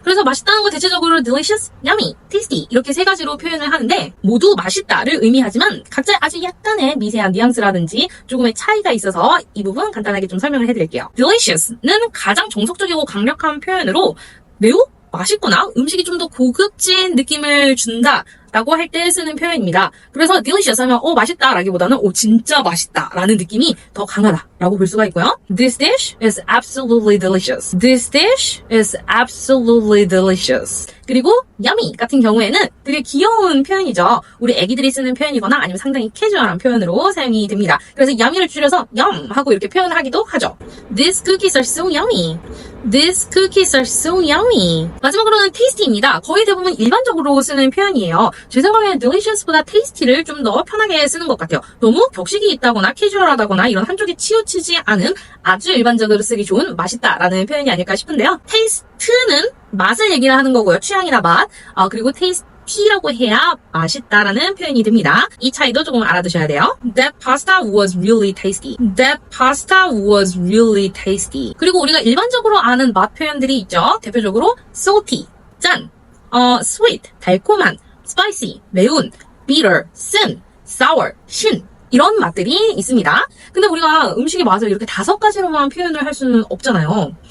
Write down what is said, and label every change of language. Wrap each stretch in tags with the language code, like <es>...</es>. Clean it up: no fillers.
<ko>그래서 맛있다는 거 대체적으로 delicious, yummy, tasty 이렇게 세 가지로 표현을 하는데 모두 맛있다를 의미하지만 각자 아주 약간의 미세한 뉘앙스라든지 조금의 차이가 있어서 이 부분 간단하게 좀 설명을 해드릴게요. delicious는 가장 정석적이고 강력한 표현으로 매우 맛있거나 음식이 좀 더 고급진 느낌을 준다 라고 할 때 쓰는 표현입니다. 그래서 delicious 하면 맛있다 라기보다는 진짜 맛있다 라는 느낌이 더 강하다 라고 볼 수가 있고요.</ko> <en>This dish is absolutely delicious. This dish is absolutely delicious.</en> <ko>그리고 yummy 같은 경우에는 되게 귀여운 표현이죠. 우리 애기들이 쓰는 표현이거나 아니면 상당히 캐주얼한 표현으로 사용이 됩니다. 그래서 yummy를 줄여서 yum 하고 이렇게 표현을 하기도 하죠.</ko> <en>These cookies are so yummy. These cookies are so yummy.</en> <ko>마지막으로는 tasty입니다. 거의 대부분 일반적으로 쓰는 표현이에요. 제 생각에는 delicious보다 tasty를 좀 더 편하게 쓰는 것 같아요. 너무 격식이 있다거나 캐주얼하다거나 이런 한쪽에 치우치지 않은 아주 일반적으로 쓰기 좋은 맛있다라는 표현이 아닐까 싶은데요. taste는 맛을 얘기를 하는 거고요. 취향이나 맛. 그리고 tasty라고 해야 맛있다라는 표현이 됩니다. 이 차이도 조금 알아두셔야 돼요.</ko> <en>That pasta was really tasty. That pasta was really tasty.</en> <ko>그리고 우리가 일반적으로 아는 맛 표현들이 있죠. 대표적으로 salty, 짠, sweet, 달콤한, spicy, 매운, bitter, 쓴, sour, 신 이런 맛들이 있습니다. 근데 우리가 음식의 맛을 이렇게 5가지로만 표현을 할 수는 없잖아요.</ko>